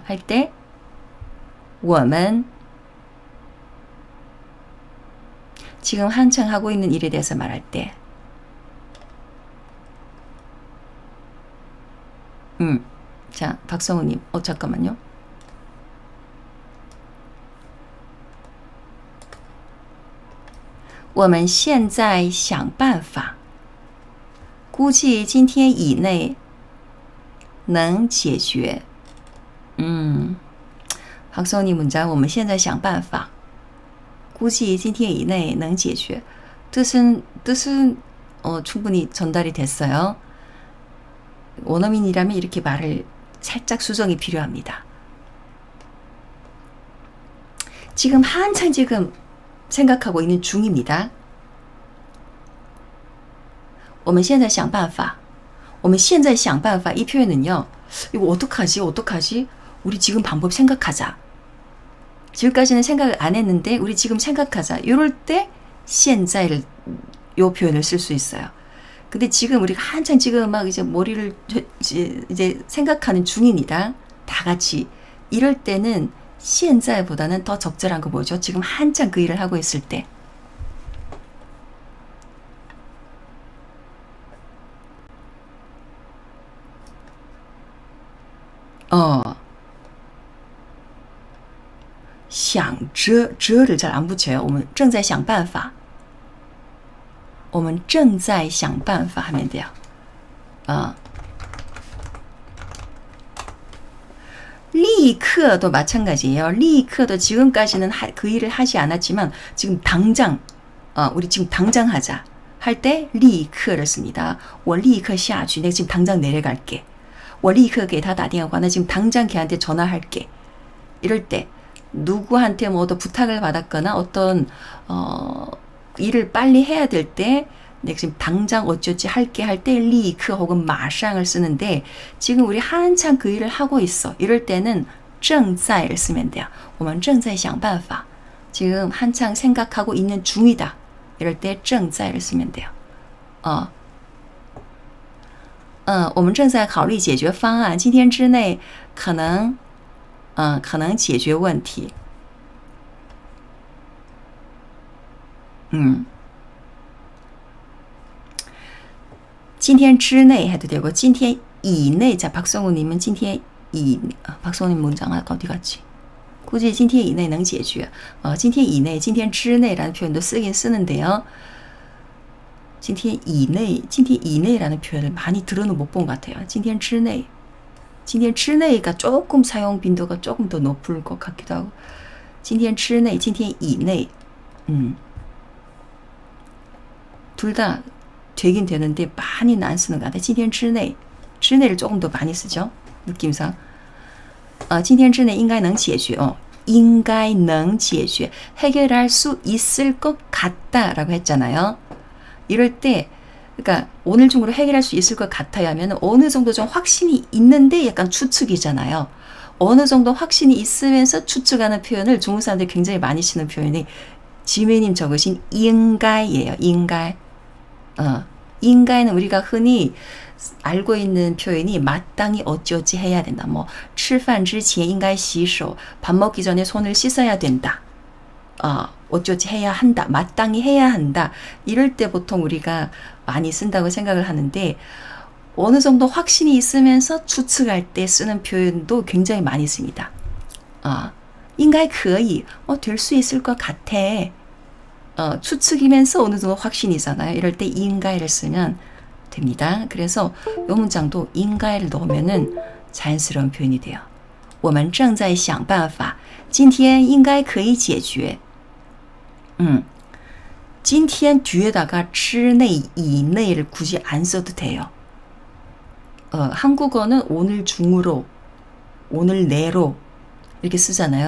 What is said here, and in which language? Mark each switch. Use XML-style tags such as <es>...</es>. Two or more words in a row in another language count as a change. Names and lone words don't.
<ko>할 때 我们 지금 한창 하고 있는 일에 대해서 말할 때 자, 박성우님, 잠깐만요.</ko> <zh>我们现在想办法估计今天以内能解决</zh> <ko>박성우님 문장</ko> <zh>我们现在想办法估计今天以内能解决</zh> <ko>뜻은 충분히 전달이 됐어요. 원어민이라면 이렇게 말을 살짝 수정이 필요합니다. 지금 한창 생각하고 있는 중입니다.</ko> <zh>我们现在想办法 이 표현은요.</zh> <ko>이거 어떡하지? 우리 지금 방법 생각하자. 지금까지는 생각을 안 했는데 우리 지금 생각하자. 이럴 때 现在 를 요 표현을 쓸 수 있어요. 근데 지금 우리가 한창 지금 막 이제 머리를 이제 생각하는 중입니다. 다 같이. 이럴 때는 现在 보다는 더 적절한 거 뭐죠? 지금 한창 그 일을 하고 있을 때. 想着를 잘 안 붙여요.</ko> <zh>我们正在想办法. 我们正在想办法</zh> <ko>하면 돼요. 리크도 마찬가지예요. 리크도 지금까지는 그 일을 하지 않았지만 지금 당장 우리 지금 당장 하자 할 때 리크를 씁니다.</ko> <zh>我立刻下去.</zh> <ko>내가 지금 당장 내려갈게.</ko> <zh>我立刻给他打电话.</zh> <ko>나 지금 당장 걔한테 전화할게. 이럴 때 누구한테 뭐 더 부탁을 받았거나 어떤 일을 빨리 해야 될 때 내가 지금 당장 어쩌지 할게 할 때 리크 혹은 마샹을 쓰는데 지금 우리 한창 그 일을 하고 있어. 이럴 때는 正在를 쓰면 돼요.</ko> <zh>我们正在想办法.</zh> <ko>지금 한창 생각하고 있는 중이다. 이럴 때 正在 를 쓰면 돼요.</ko> <zh>我们正在考虑解决方案，今天之内可能解决问题。今天之内</zh> <ko>해도 되고,</ko> <zh>今天以内.</zh> <ko>자, 박성우님은 今天以, 박성우님 문장 아까 어디 갔지?</ko> <zh>굳이 今天以内能解决. 今天以内, 今天之内</zh> <ko>라는 표현도 쓰긴 쓰는데요.</ko> <zh>今天以内, 今天以内</zh> <ko>라는 표현을 많이 들어는 못 본 것 같아요.</ko> <zh>今天之内. 今天之内</zh> <ko>가 조금 사용 빈도가 조금 더 높을 것 같기도 하고.</ko> <zh>今天之内, 今天以内.</zh> <ko>둘 다 되긴 되는데 많이는 안 쓰는 것 같아요.</ko> <zh>今天之内, 之内</zh> <ko>를 조금 더 많이 쓰죠. 느낌상.</ko> <zh>今天之内应该能解决. 应该能解决.</zh> <ko>해결할 수 있을 것 같다라고 했잖아요. 이럴 때, 그러니까 오늘 중으로 해결할 수 있을 것 같아야 하면 어느 정도 좀 확신이 있는데 약간 추측이잖아요. 어느 정도 확신이 있으면서 추측하는 표현을 중국 사람들이 굉장히 많이 쓰는 표현이 지메님 적으신 应该예요.</ko> <zh>应该.</zh> <ko>应该는 우리가 흔히 알고 있는 표현이 마땅히 어찌어찌 해야 된다.</ko> <zh>뭐 吃饭之前应该洗手.</zh> <ko>밥 먹기 전에 손을 씻어야 된다. 어쩌지 해야 한다. 마땅히 해야 한다. 이럴 때 보통 우리가 많이 쓴다고 생각을 하는데 어느 정도 확신이 있으면서 추측할 때 쓰는 표현도 굉장히 많이 씁니다.</ko> <zh>应该可以.</zh> <ko>될 수 있을 것 같아. 추측이면서 어느 정도 확신이잖아요. 이럴 때 应该 를 쓰면 됩니다. 그래서 이 문장도 应该 를 넣으면은 자연스러운 표현이 돼요.</ko> <zh>我们正在想办法今天应该可以解决.</zh> <ko>今天 뒤에다가</ko> <zh>之内, 以内</zh> <ko>를 굳이 안 써도 돼요. 한국어는 오늘 중으로, 오늘 내로 이렇게 쓰잖아요.</ko>